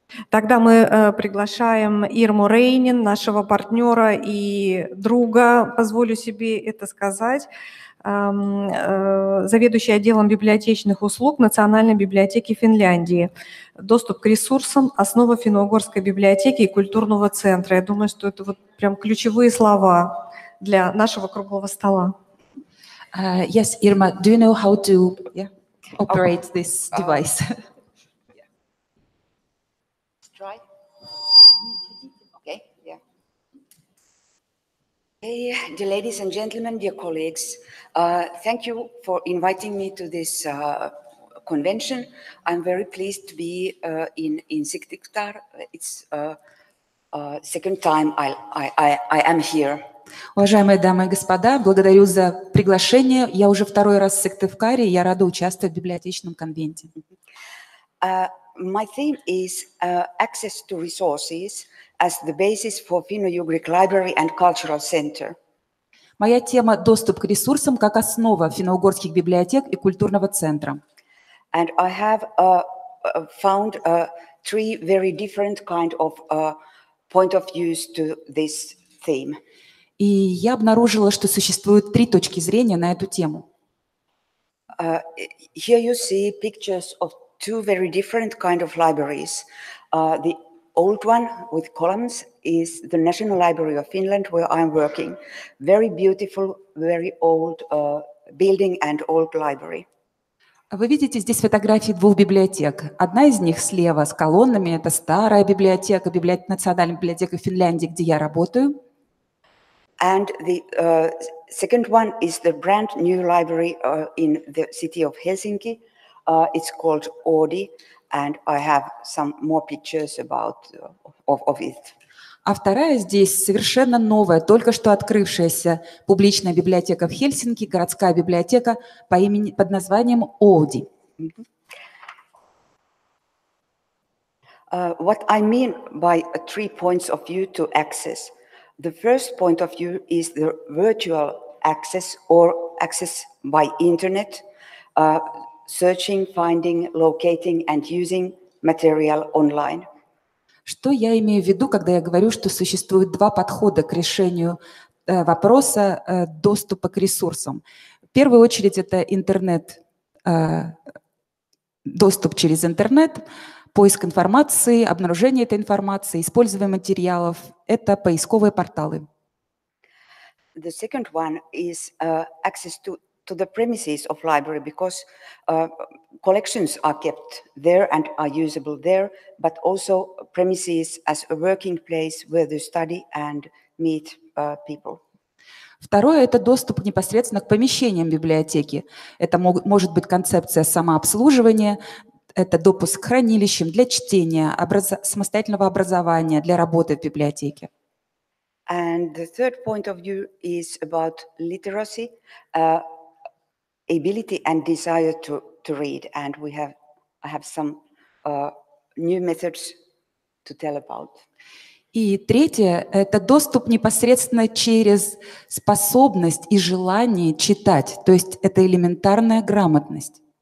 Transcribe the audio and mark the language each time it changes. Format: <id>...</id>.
<ru>Тогда мы приглашаем Ирму Рейнин, нашего партнера и друга, позволю себе это сказать, заведующий отделом библиотечных услуг Национальной библиотеки Финляндии. Доступ к ресурсам, основа финно-угорской библиотеки и культурного центра. Я думаю, что это вот прям ключевые слова для нашего круглого стола.</ru> <en>Yes, Irma, do you know how to operate this device? Try. Okay, yeah. Hey, dear ladies and gentlemen, dear colleagues, thank you for inviting me to this convention. I'm very pleased to be in Syktyvkar. It's second time I am here.</en> <ru>Уважаемые дамы и господа, благодарю за приглашение. Я уже второй раз в Сыктывкаре, и я рада участвовать в библиотечном конвенте.</ru> <en>My theme is access to resources as the basis for Finno-Ugric Library and Cultural Center.</en> <ru>Моя тема – доступ к ресурсам как основа финно-угорских библиотек и культурного центра.</ru> <en>And I have found three very different kind of point of views to this theme.</en> <ru>И я обнаружила, что существует три точки зрения на эту тему.</ru> <en>Here you see pictures of two very different kind of libraries. The old one with columns is the National Library of Finland, where I'm working. Very beautiful, very old building and old library.</en> <ru>Вы видите здесь фотографии двух библиотек. Одна из них слева с колоннами, это старая библиотека, Национальная библиотека Финляндии, где я работаю.</ru> <en>And the second one is the brand new library in the city of Helsinki. It's called Oodi, and I have some more pictures about of it.</en> <ru>А вторая здесь совершенно новая, только что открывшаяся публичная библиотека в Хельсинки, городская библиотека под названием Ouди.</ru> <en>What I mean by 3 points of view to access. The first point of view is the virtual access or access by internet, searching, finding, locating and using material online.</en> <ru>Что я имею в виду, когда я говорю, что существует два подхода к решению вопроса доступа к ресурсам? В первую очередь это интернет, доступ через интернет, поиск информации, обнаружение этой информации, использование материалов – это поисковые порталы.</ru> <en>The second one is access to the premises of library, because collections are kept there and are usable there, but also premises as a working place where they study and meet people.</en> <ru>Второе – это доступ непосредственно к помещениям библиотеки. Это может быть концепция самообслуживания, это допуск к хранилищам для чтения, самостоятельного образования, для работы в библиотеке.</ru> <en>And the third point of view is about literacy, ability and desire to read. And I have some new methods to tell about.</en> <ru>И третье – это доступ непосредственно через способность и желание читать, то есть это элементарная грамотность.</ru>